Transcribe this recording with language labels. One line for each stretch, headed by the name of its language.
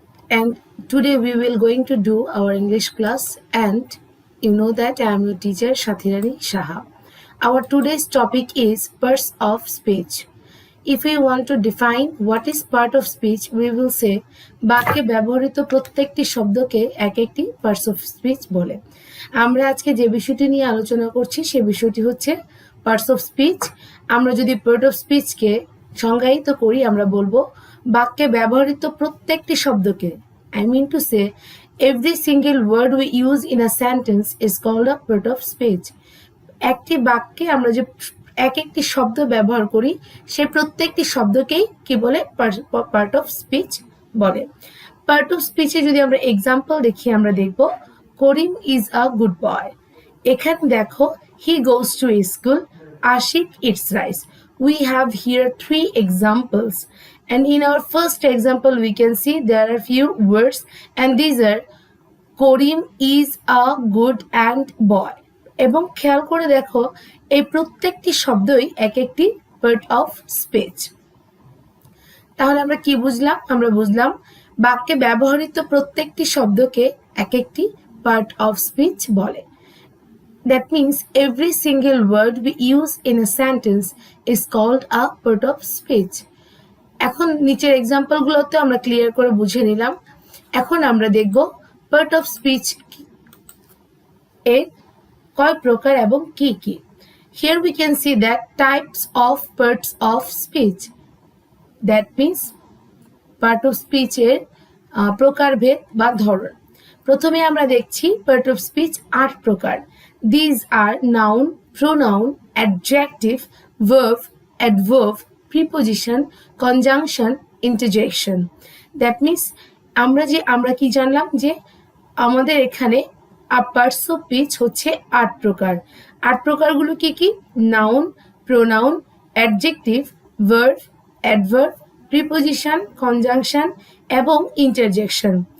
English: And today we will going to do our English class, and you know that I am your teacher Shathirani Shaha. Our today's topic is parts of speech. If we want to define what is part of speech, we will say
Bangla: বাক্যে ব্যবহৃত প্রত্যেকটি শব্দকে এক একটি parts of speech বলে। আমরা আজকে যে বিষয়টি নিয়ে আলোচনা করছি সে বিষয়টি হচ্ছে পার্টস অফ স্পিচ। আমরা যদি পার্ট অফ স্পিচকে সংজ্ঞায়িত করি আমরা বলবো বাক্যে ব্যবহৃত প্রত্যেকটি শব্দকে,
English: I mean to say every single word we use in a sentence is called a part of speech.
Bangla: একটি বাক্যে আমরা যে এক একটি শব্দ ব্যবহার করি সেই প্রত্যেকটি শব্দকেই কি বলে পার্ট অফ স্পিচ বলে। পার্ট অফ স্পিচে যদি আমরা এক্সাম্পল দেখি আমরা দেখব
English: Karim is a good boy.
Bangla: এখানে দেখো
English: He goes to school, Ashik it's rice. We have here three examples, and in our first example we can see there are few words, and these are Karim is a good and boy.
Bangla: এবং খেয়াল করে দেখো এই প্রত্যেকটি শব্দই এক একটি পার্ট অফ স্পিচ। তাহলে আমরা কি বুঝলাম? আমরা বুঝলাম বাক্যে ব্যবহৃত প্রত্যেকটি শব্দকে এক একটি পার্ট অফ স্পিচ বলে।
English: That means every single word we use in a sentence is called a part of speech.
Bangla: এখন নিচের এক্সাম্পলগুলোতে আমরা ক্লিয়ার করে বুঝে নিলাম। এখন আমরা দেখব পার্ট অফ স্পিচ এর কয় প্রকার এবং কি কি।
English: Here we can see that types of parts of speech. That means part of speech
Bangla: এর প্রকারভেদ বা ধরন। প্রথমে আমরা দেখছি পার্ট অফ স্পিচ 8 প্রকার।
English: These are noun, pronoun, adjective, verb, adverb, preposition, conjunction, interjection. That means
Bangla: আমরা কি জানলাম যে আমাদের এখানে পার্টস অফ স্পিচ হচ্ছে 8 প্রকার। 8 প্রকারগুলো কি কি? Noun, pronoun, adjective, verb, adverb, preposition, conjunction এবং ইন্টারজেকশন।